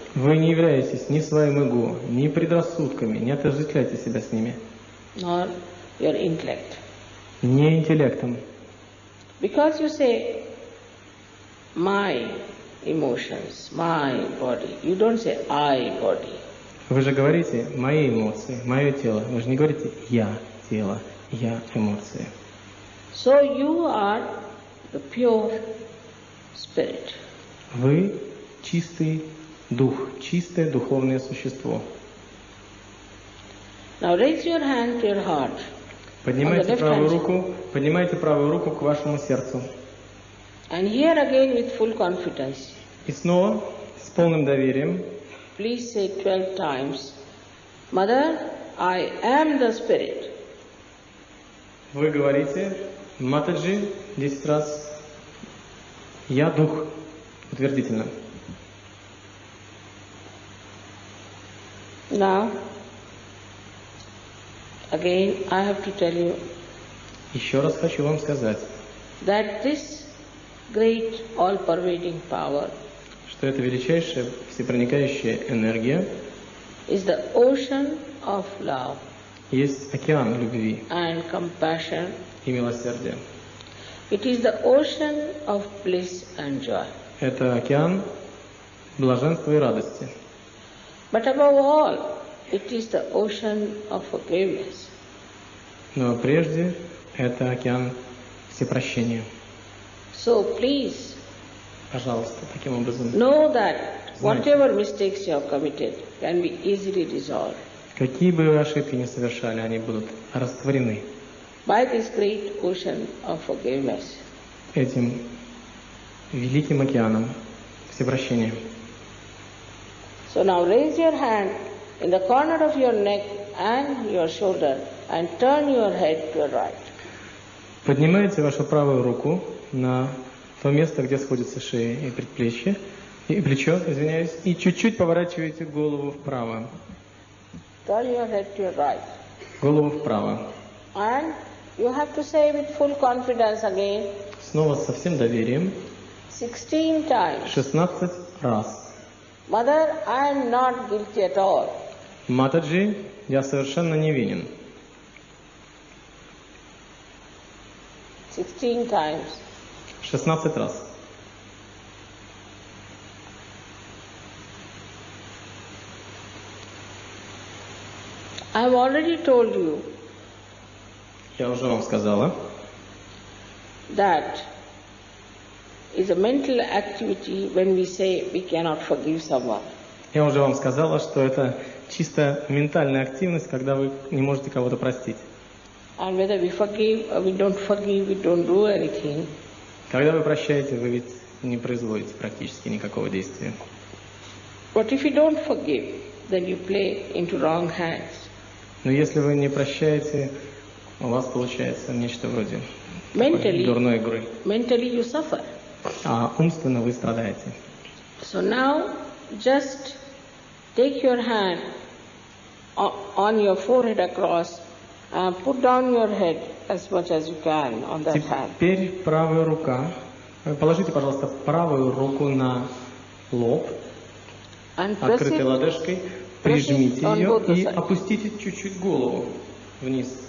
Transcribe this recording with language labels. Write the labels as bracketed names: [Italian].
[Russian] Вы не являетесь ни своим эго, ни предрассудками, не отождествляйте себя с ними. [English] Nor your intellect. [Russian] Не интеллектом. [English] Because you say, my emotions, my body. You don't say, I body. [Russian] Вы же говорите «мои эмоции», «мое тело». Вы же не говорите «я тело», «я эмоции». [English] So you are the pure spirit. [Russian] Вы чистый дух, чистое духовное существо. [English] Now raise your hand to your heart. [Russian] Поднимайте правую руку к вашему сердцу. [English] And here again with full confidence. [Russian] И снова с полным доверием. [English] Please say 12 times, Mother, I am the spirit. [Russian] Вы говорите Матаджи 10 раз. Я дух. Утвердительно. [English] Now, again I have to tell you [Russian] Еще раз хочу вам сказать, [English] that this great all-pervading power [Russian] что это величайшая всепроникающая энергия [English] is the ocean of love [Russian] есть океан любви [English] and compassion. [Russian] и милосердия. [English] It is the ocean of bliss and joy. [Russian] Это океан блаженства и радости. [English] But above all, it is the ocean of forgiveness. [Russian] Но прежде это океан всепрощения. [English] So please [Russian] Пожалуйста, таким образом. [English] know that whatever mistakes you have committed can be easily resolved [Russian] Какие бы вы ошибки ни совершали, они будут растворены [English] by this great ocean of forgiveness. [Russian] этим великим океаном всепрощения. [English] So now raise your hand in the corner of your neck and your shoulder and turn your head to your right. [Russian] Поднимайте вашу правую руку на то место, где сходятся шея и предплечье, и плечо, извиняюсь, и чуть-чуть поворачиваете голову вправо. [English] Turn your head to your right. [Russian] Голову вправо. [English] And you have to say with full confidence again, [Russian] Снова со всем доверием. [English] 16 times, [Russian] 16 раз. [English] Mother, I am not guilty at all. [Russian] Матаджи, я совершенно невинен. [English] 16 times. [Russian] 16 раз. [English] I have already told you [Russian] Я уже вам сказала, [English] that is a mental activity when we say we cannot forgive someone. [Russian] Я уже вам сказала, что это чисто ментальная активность, когда вы не можете кого-то простить. [English] And whether we forgive or we don't forgive, we don't do anything. [Russian] Когда вы прощаете, вы ведь не производите практически никакого действия. [English] But if you don't forgive, then you play into wrong hands. [Russian] Но если вы не прощаете, у вас получается нечто вроде такой дурной игры. [English] Mentally you suffer. [Russian] а умственно вы страдаете. [English] So now just take your hand on your forehead across and put down your head as much as you can on that hand. [Russian] Теперь правая рука. Положите, пожалуйста, правую руку на лоб, открытой ладошкой, прижмите ее и опустите чуть-чуть голову вниз.